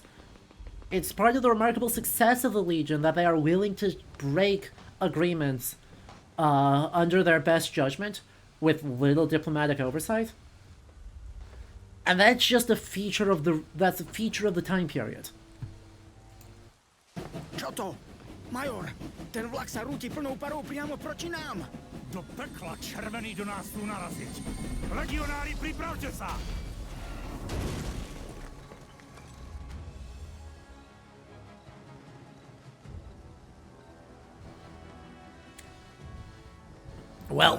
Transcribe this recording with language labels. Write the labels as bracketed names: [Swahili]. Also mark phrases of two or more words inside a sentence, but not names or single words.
[English] It's part of the remarkable success of the Legion that they are willing to break agreements under their best judgment with little diplomatic oversight. And that's just a feature of the time period. [Slovak] Čo to? Major, ten vlak sa rúti plnou parou priamo proti nám. Do pekla červený do nás tu narazit. Legionári, pripravte sa! [English] Well.